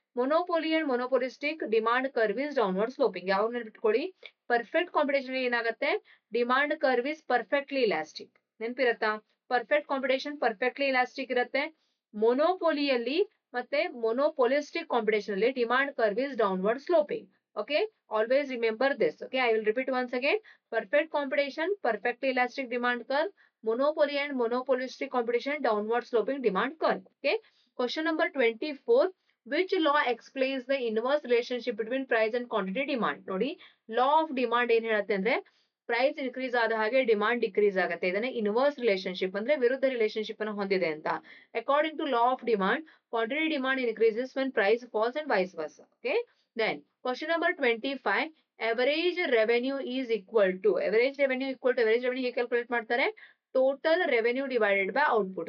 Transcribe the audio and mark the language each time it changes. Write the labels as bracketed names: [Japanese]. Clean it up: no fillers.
[English] Monopoly and monopolistic demand curve is downward sloping. [Kannada] ಯಾವಾಗ ನೆನ್ಪಿಟ್ಕೊಳ್ಳಿ, perfect competition ಏನಾಗುತ್ತೆ, [English] Demand curve is perfectly elastic. [Kannada] ನೆನ್ಪಿರತ್ತಾ, perfect competition perfectly elastic ಇರುತ್ತೆ. ಮೊನೋಪೋಲಿಯಲ್ಲಿ ಮತ್ತೆ ಮೊನೋಪೋಲಿಸ್ಟಿಕ್ competition ಅಲ್ಲಿ [English] Demand curve is downward sloping. Okay, always remember this. Okay, I will repeat once again. Perfect competition, perfectly elastic demand curve. Monopoly and monopolistic competition, downward sloping demand curve. Okay, question number 24. Which law explains the inverse relationship between price and quantity demand? [Kannada] Nodi, law of demand ಏನು ಹೇಳುತ್ತೆ ಅಂದ್ರೆ price increase ಆದ ಹಾಗೆ demand decrease ಆಗುತ್ತೆ. ಇದನ್ನ inverse relationship ಅಂದ್ರೆ ವಿರುದ್ಧ relationship ಅನ್ನು ಹೊಂದಿದೆ ಅಂತ. [English] According to law of demand, quantity demand increases when price falls and vice versa. Okay, then question number 25. Average revenue is equal to average revenue [Kannada] ಹೇಗೆ ಕ್ಯಾಲ್ಕುಲೇಟ್ ಮಾಡ್ತಾರೆ, [English] Total revenue divided by output.